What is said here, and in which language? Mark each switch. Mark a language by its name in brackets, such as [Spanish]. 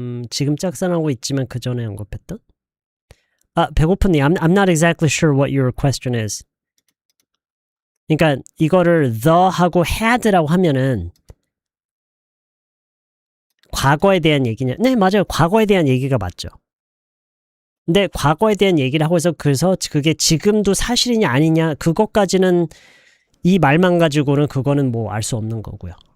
[Korean] 지금 짝사랑하고 있지만 그 전에 언급했던? 배고픈데 [English] I'm not exactly sure what your question is. [Korean] 그러니까 이거를 the하고 had라고 하면은 과거에 대한 얘기냐? 네, 맞아요. 과거에 대한 얘기가 맞죠. 근데 과거에 대한 얘기를 하고 해서 그래서 그게 지금도 사실이냐 아니냐 그것까지는 이 말만 가지고는 그거는 뭐 알 수 없는 거고요.